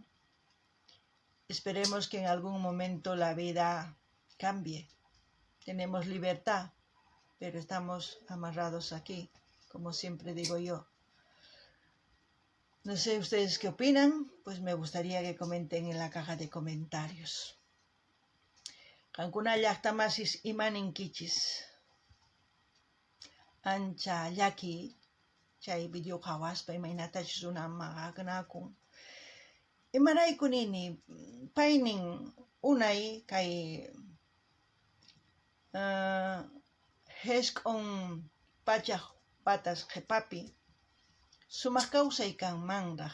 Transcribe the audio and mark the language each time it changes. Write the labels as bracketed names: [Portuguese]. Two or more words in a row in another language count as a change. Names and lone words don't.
[Spanish] Esperemos que en algún momento la vida cambie. Tenemos libertad, pero estamos amarrados aquí, como siempre digo yo. No sé ustedes qué opinan, pues me gustaría que comenten en la caja de comentarios. [Quechua] Kankuna llaqtamasis imaninkichis. Ancha llaki chay video qhawaspa imaynatachus runa maqakunakun. Imaraykunini paynin unay kay hesk'un pachaq patas qhipapi sumaq kawsay kanmanraq.